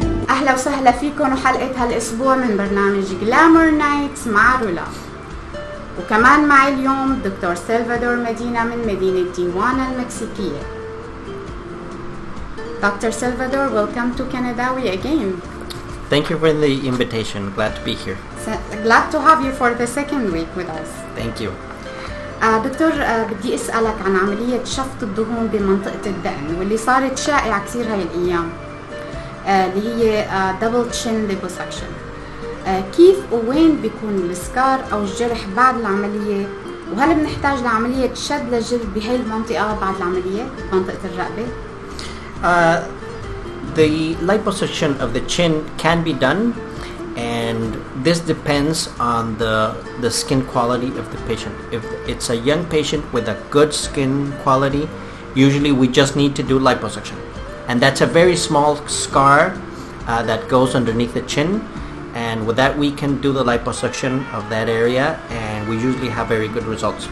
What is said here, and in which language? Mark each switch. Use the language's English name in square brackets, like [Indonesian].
[Arabic] أهلا وسهلا فيكم وحلقة هالأسبوع من برنامج Glamour Nights مع رولا. وكمان معي اليوم دكتور سلفادور مدينة من مدينة تيوانا المكسيكية. [English] Dr. Salvadore, welcome to Kنداوى again. Thank you for the invitation. Glad to be here. Glad to have you for the second week with us. Thank you. [Arabic] دكتور بدي أسألك عن عملية شفط الدهون بمنطقة الدقن واللي صارت شائعة كثير هاي الأيام، اللي هي [English] double chin liposuction. [Arabic] كيف ووين بيكون السكار أو الجرح بعد العملية، وهل بنحتاج لعملية شد للجلد بهاي المنطقة بعد العملية منطقة الرقبة؟ [English] The liposuction of the chin can be done, and this depends on the skin quality of the patient. If it's a young patient with a good skin quality, usually we just need to do liposuction, and that's a very small scar that goes underneath the chin, and with that we can do the liposuction of that area, and we usually have very good results.